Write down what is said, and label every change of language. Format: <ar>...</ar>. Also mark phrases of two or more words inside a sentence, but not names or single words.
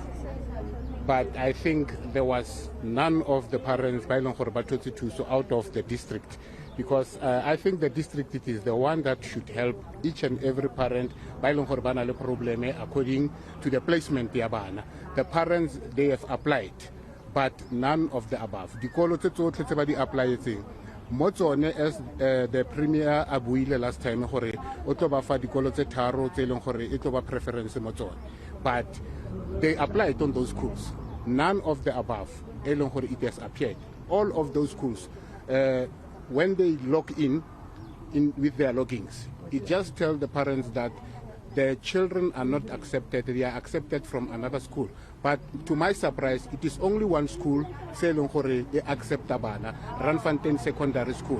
<en>But I think there was none of the parents so out of the district, because I think the district it is the one that should help each and every parent according to the placement. The parents, they have applied, but none of the above.</en> <tn>Dikolo tse tsotlhe tse ba di applyetseng mo tsone</tn> <en>as the premier</en> <tn>a buile</tn> <en>last time</en> <tn>gore o tlo ba fa dikolo tse tharo tse leng gore e tlo ba preference mo tsone,</tn> <en>but they applied on those schools. None of the above</en> <tn>e leng gore</tn> <en>it has appeared. All of those schools, when they log in with their logins, it just tells the parents that the children are not accepted. They are accepted from another school. But to my surprise, it is only one school, acceptable, Randfontein Secondary School.</en>